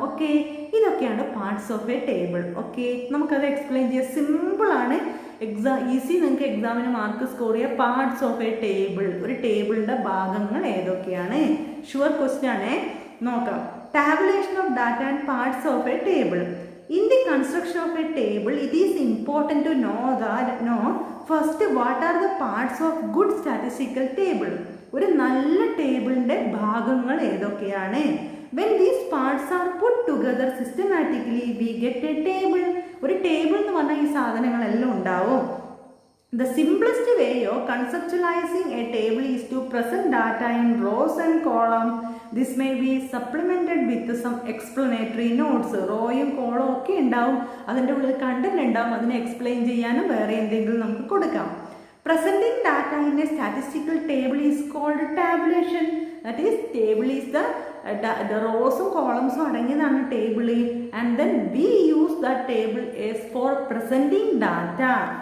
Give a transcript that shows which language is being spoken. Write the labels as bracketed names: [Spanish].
[Malayalam] Okay, ഇതൊക്കെയാണ് parts of A table. Okay, നമുക്കത് explain ചെയ്യാം. സിമ്പിളാണ്, ഈസി, നിങ്ങൾക്ക് എക്സാമിന് മാർക്ക് സ്കോർ ചെയ്യുക. പാർട്സ് ഓഫ് എ ടേബിൾ, ഒരു ടേബിളിൻ്റെ ഭാഗങ്ങൾ ഏതൊക്കെയാണ്? [English] sure question [Malayalam] ആണ്, നോക്കാം. [English] Tabulation of data and parts of a table. In the construction of a table, it is important to know first what are the parts of good statistical table. [Malayalam] ഒരു നല്ല ടേബിളിൻ്റെ ഭാഗങ്ങൾ ഏതൊക്കെയാണ്? [English] When these parts are put together systematically, we get a table. [Malayalam] ഒരു table എന്ന് പറഞ്ഞാൽ ഈ സാധനങ്ങളെല്ലാം ഉണ്ടാവും. [English] The simplest way of conceptualizing a table is to present data in rows and columns. This may be supplemented with some explanatory notes. [Malayalam] റോയും കോളും ഒക്കെ ഉണ്ടാവും, അതിൻ്റെ ഉള്ളിൽ കണ്ടന്റ് ഉണ്ടാവും, അതിനെ എക്സ്പ്ലെയിൻ ചെയ്യാനും വേറെ എന്തെങ്കിലും നമുക്ക് കൊടുക്കാം. [English] Presenting data in a statistical table is called tabulation. That is, table is the [Malayalam] റോസും കോളംസും അടങ്ങിയതാണ് table. [English] And then we use that table as for presenting data.